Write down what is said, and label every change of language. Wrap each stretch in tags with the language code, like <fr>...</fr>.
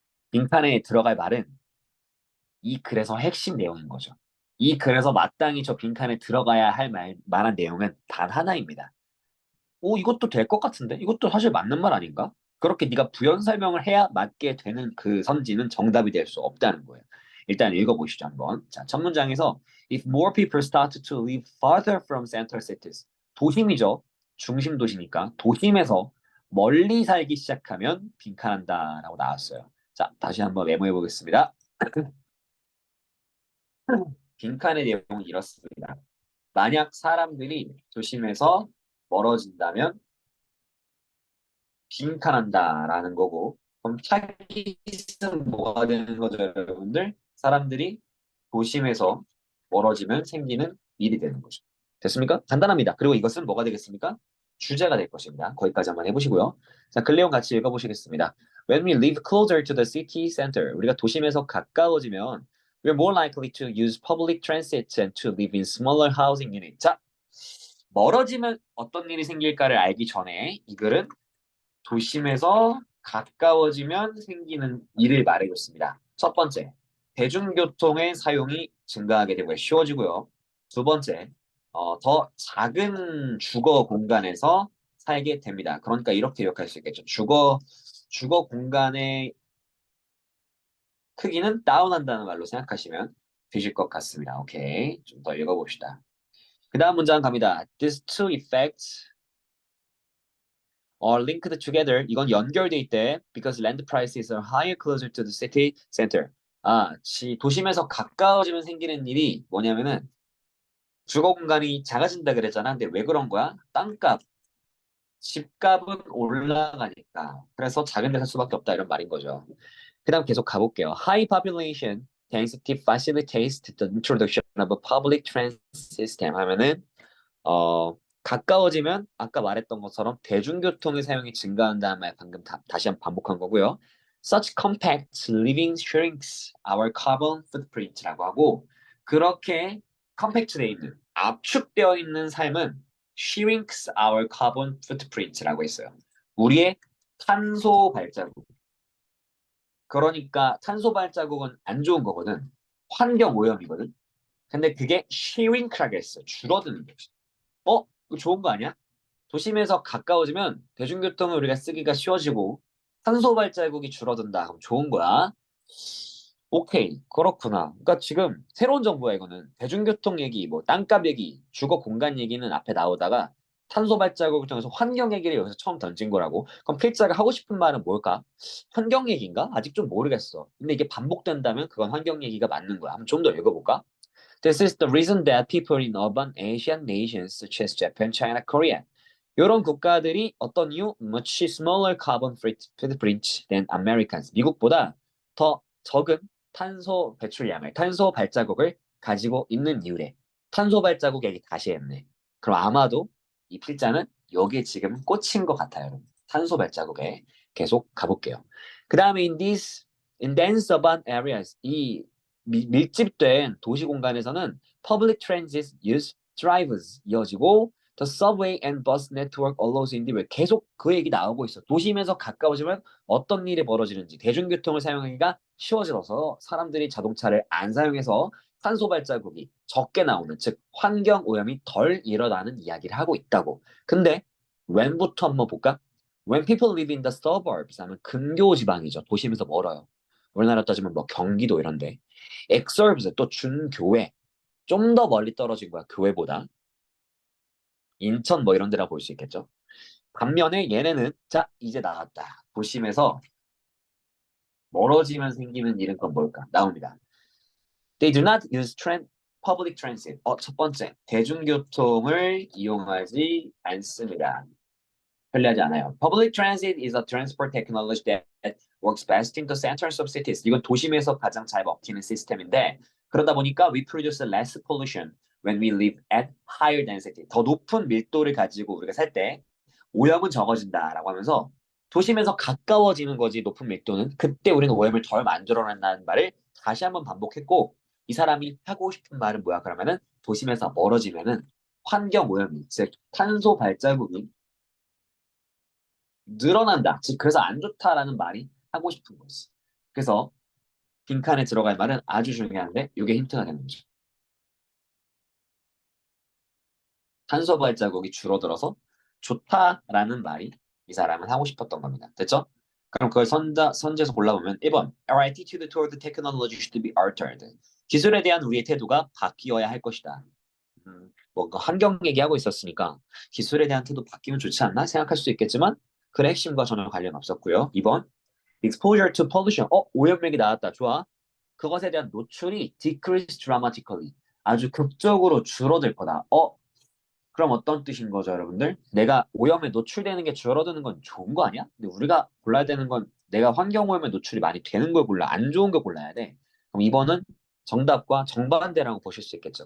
<ko>빈칸에 들어갈 말은 이 글에서 핵심 내용인 거죠. 이 글에서 마땅히 저 빈칸에 들어가야 할 만한 내용은 단 하나입니다. 이것도 될 것 같은데? 이것도 사실 맞는 말 아닌가? 그렇게 네가 부연 설명을 해야 맞게 되는 그 선지는 정답이 될 수 없다는 거예요. 일단 읽어보시죠 한번. 자, 첫 문장에서</ko> <en>If more people start to live farther from central cities.</en> <ko>도심이죠. 중심 도시니까 도심에서 멀리 살기 시작하면 빈칸한다라고 나왔어요. 자, 다시 한번 메모해 보겠습니다. 빈칸의 내용은 이렇습니다. 만약 사람들이 도심에서 멀어진다면 빈칸한다라는 거고, 그럼 타깃은 뭐가 되는 거죠, 여러분들? 사람들이 도심에서 멀어지면 생기는 일이 되는 거죠. 됐습니까? 간단합니다. 그리고 이것은 뭐가 되겠습니까? 주제가 될 것입니다. 거기까지 한번 해보시고요. 자, 글 내용 같이 읽어보시겠습니다.</ko> <en>When we live closer to the city center,</en> <ko>우리가 도심에서 가까워지면</ko> <en>we're more likely to use public transit and to live in smaller housing units.</en> <ko>자, 멀어지면 어떤 일이 생길까를 알기 전에 이 글은 도심에서 가까워지면 생기는 일을 말해줬습니다. 첫 번째, 대중교통의 사용이 증가하게 되고 쉬워지고요. 두 번째, 더 작은 주거 공간에서 살게 됩니다. 그러니까 이렇게 기억할 수 있겠죠. 주거 공간의 크기는 다운한다는 말로 생각하시면 되실 것 같습니다. 오케이. 좀 더 읽어봅시다. 그 다음 문장 갑니다.</ko> <en>These two effects linked together.</en> <ko>이건 연결돼 있대.</ko> <en>Because land prices are higher closer to the city center.</en> <ko>도심에서 가까워지면 생기는 일이 뭐냐면은 주거 공간이 작아진다 그랬잖아. 근데 왜 그런 거야? 땅값, 집값은 올라가니까. 그래서 작은 데 살 수밖에 없다 이런 말인 거죠. 그다음 계속 가볼게요.</ko> <en>High population density facilitates the introduction of a public transit system</en> <ko>하면은 가까워지면 아까 말했던 것처럼 대중교통의 사용이 증가한다는 말 방금 다시 한번 반복한 거고요.</ko> <en>Such compact living shrinks our carbon footprint</en> <ko>라고 하고 그렇게 컴팩트되어 있는 압축되어 있는 삶은</ko> <en>shrinks our carbon footprint</en> <ko>라고 했어요. 우리의 탄소 발자국. 그러니까 탄소 발자국은 안 좋은 거거든. 환경 오염이거든. 근데 그게 shrink라고 했어. 줄어드는 거지. 이거 좋은 거 아니야? 도심에서 가까워지면 대중교통을 우리가 쓰기가 쉬워지고 탄소 발자국이 줄어든다. 그럼 좋은 거야. 오케이, 그렇구나. 그러니까 지금 새로운 정보야 이거는. 대중교통 얘기, 뭐 땅값 얘기, 주거 공간 얘기는 앞에 나오다가 탄소 발자국을 통해서 환경 얘기를 여기서 처음 던진 거라고. 그럼 필자가 하고 싶은 말은 뭘까? 환경 얘기인가? 아직 좀 모르겠어. 근데 이게 반복된다면 그건 환경 얘기가 맞는 거야. 한번 좀 더 읽어볼까?</ko> <en>This is the reason that people in urban Asian nations such as Japan, China, Korea</en> <ko>이런 국가들이 어떤 이유?</ko> <en>Much smaller carbon footprint than Americans.</en> <ko>미국보다 더 적은 탄소 배출량을, 탄소 발자국을 가지고 있는 이유래. 탄소 발자국 얘기 다시 했네. 그럼 아마도 이 필자는 여기에 지금 꽂힌 것 같아요. 여러분. 탄소 발자국에 계속 가볼게요. 그 다음에</ko> <en>in dense urban areas,</en> <ko>이 밀집된 도시 공간에서는</ko> <en>public transit use drives</en> <ko>이어지고</ko> <en>The subway and bus network allows</en> <ko>인데 왜 계속 그 얘기 나오고 있어. 도심에서 가까워지면 어떤 일이 벌어지는지 대중교통을 사용하기가 쉬워져서 사람들이 자동차를 안 사용해서 탄소 발자국이 적게 나오는 즉 환경 오염이 덜 일어나는 이야기를 하고 있다고. 근데 when부터 한번 볼까?</ko> <en>When people live in the suburbs</en> <ko>하면 근교 지방이죠. 도심에서 멀어요. 우리나라 따지면 뭐 경기도 이런데. exurbs 또 준교외 좀 더 멀리 떨어진 거야 교외보다. 인천 뭐 이런 데라 볼 수 있겠죠. 반면에 얘네는 자 이제 나왔다. 도심에서 멀어지면 생기는 일은 건 뭘까? 나옵니다.</ko> <en>They do not use public transit.</en> <ko>첫 번째 대중교통을 이용하지 않습니다. 편리하지 않아요.</ko> <en>Public transit is a transport technology that works best in the centers of cities.</en> <ko>이건 도심에서 가장 잘 먹히는 시스템인데 그러다 보니까</ko> <en>we produce less pollution when we live at higher density.</en> <ko>더 높은 밀도를 가지고 우리가 살 때 오염은 적어진다라고 하면서 도심에서 가까워지는 거지 높은 밀도는 그때 우리는 오염을 덜 만들어낸다는 말을 다시 한번 반복했고 이 사람이 하고 싶은 말은 뭐야 그러면은 도심에서 멀어지면은 환경 오염이 즉 탄소 발자국이 늘어난다. 즉 그래서 안 좋다라는 말이 하고 싶은 거지. 그래서 빈칸에 들어갈 말은 아주 중요한데 이게 힌트가 되는 거죠. 탄소 발자국이 줄어들어서 좋다라는 말이 이 사람은 하고 싶었던 겁니다. 됐죠? 그럼 그걸 선지에서 골라보면 1번</ko> <en>Our attitude toward technology should be altered.</en> <ko>기술에 대한 우리의 태도가 바뀌어야 할 것이다. 뭔가 환경 얘기하고 있었으니까 기술에 대한 태도 바뀌면 좋지 않나 생각할 수 있겠지만 그 핵심과 전혀 관련 없었고요.</ko> <en>2번 exposure to pollution.</en> <ko>오염맥이 나왔다. 좋아. 그것에 대한 노출이</ko> <en>decrease dramatically.</en> <ko>아주 극적으로 줄어들 거다. 그럼 어떤 뜻인 거죠, 여러분들? 내가 오염에 노출되는 게 줄어드는 건 좋은 거 아니야? 근데 우리가 골라야 되는 건 내가 환경 오염에 노출이 많이 되는 걸 골라. 안 좋은 걸 골라야 돼. 그럼 2번은 정답과 정반대라고 보실 수 있겠죠.</ko>